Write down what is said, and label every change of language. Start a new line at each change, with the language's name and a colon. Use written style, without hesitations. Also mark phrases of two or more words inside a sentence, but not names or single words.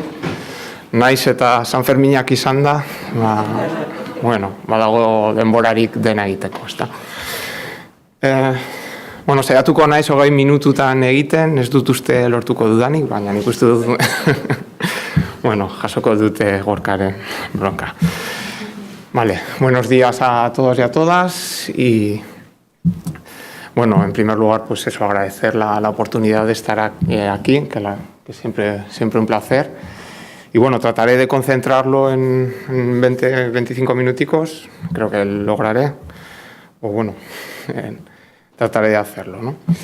Basque: Naiz eta San Ferminak izan da, badago denborarik dena egiteko, ezta. Saiatuko naiz 20 minututan egiten, ez dut uste lortuko dudanik, baina nik uste dut, jasoko dute Gorkaren bronka.
Spanish: Vale, buenos días a todos y a todas y, en primer lugar, pues eso, agradecer la oportunidad de estar aquí, que siempre un placer. Y trataré de concentrarlo en 20-25 minuticos, creo que lograré, trataré de hacerlo, ¿no?